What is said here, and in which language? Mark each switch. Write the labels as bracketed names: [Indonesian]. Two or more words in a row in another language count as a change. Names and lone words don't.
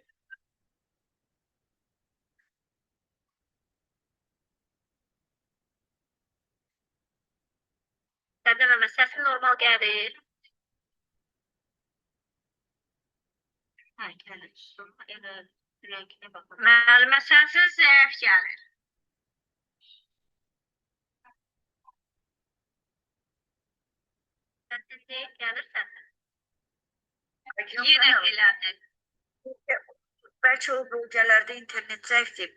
[Turkish] Dememe sesin normal gelir. Ha, gelir. Elə rəngine bakın. [Azerbaijani] Müəllimə sənsiz zəif gəlir. Səsin deyil, gəlir səsin. Yenə elədi. Bəlkə o bölgələrdə internet zəifdir.